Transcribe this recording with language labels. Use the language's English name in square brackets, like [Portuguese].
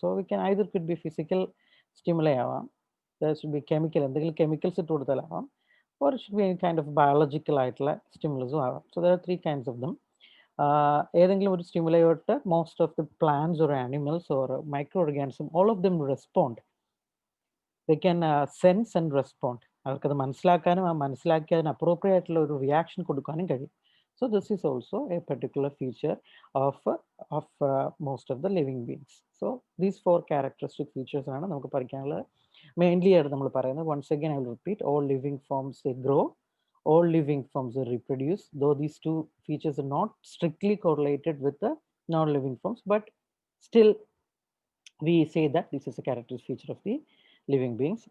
[English] so we can either could be physical stimuli ആവാം, should be chemical, [Malayalam] എന്തെങ്കിലും chemicals ഇട്ട് കൊടുത്താലാവാം, [English] Or should be kind of biological ആയിട്ടുള്ള സ്റ്റിമുലസും ആവാം. So there are 3 kinds of them. [Malayalam] ഏതെങ്കിലും ഒരു stimuli തൊട്ട് [English] Most of the plants or animals or micro organism all of them respond. They can sense and respond. [Malayalam] അവർക്കത് മനസ്സിലാക്കാനും ആ മനസ്സിലാക്കി അതിന് അപ്രോപ്രിയേറ്റ് ആയിട്ടുള്ള ഒരു റിയാക്ഷൻ കൊടുക്കാനും കഴിയും. [English] So this is also a particular feature of most of the living beings. So these 4 characteristic features [Malayalam] ആണ് നമുക്ക് പഠിക്കാനുള്ളത്. മെയിൻലി ആയിട്ട് നമ്മൾ പറയുന്നത്, [English] once again I will repeat, all living forms they grow, all living forms they reproduce, though these 2 features are not strictly correlated with the non-living forms, but still we say that this is a characteristic feature of the living beings.